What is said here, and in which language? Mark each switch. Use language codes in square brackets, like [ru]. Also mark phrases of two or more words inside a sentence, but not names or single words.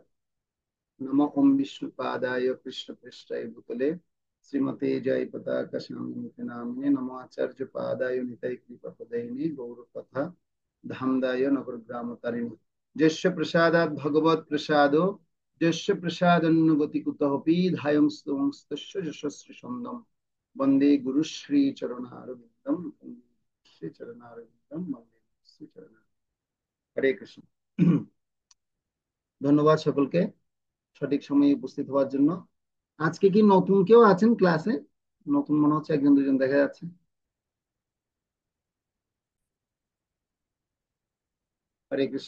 [sa] नमो ओम विष्णुपादाय कृष्णपृष्ठाय भूतले श्रीमते जय पताका स्वामिनिति नामिने, नमो आचार्य पादाय निताय कृपापदायिने गौरकथा धामदाय नगरग्रामतारिणे। यस्य प्रसादात् भगवत् प्रसादो, यस्य प्रसादन्नगति कुतोऽपि धायं स्तवंस्तस्य यशस्वी छन्दम्। वन्दे गुरुश्री चरणारविन्दं, श्री चरणारविन्दं वन्दे श्री चरणारविन्दं। हरे कृष्ण। [bn] ধন্যবাদ সকলকে সঠিক সময়ে উপস্থিত হওয়ার জন্য। আজকে কি নতুন কেউ আছেন ক্লাসে? নতুন মনে হচ্ছে একজন দুজন দেখা যাচ্ছে। হরে কৃষ্ণ।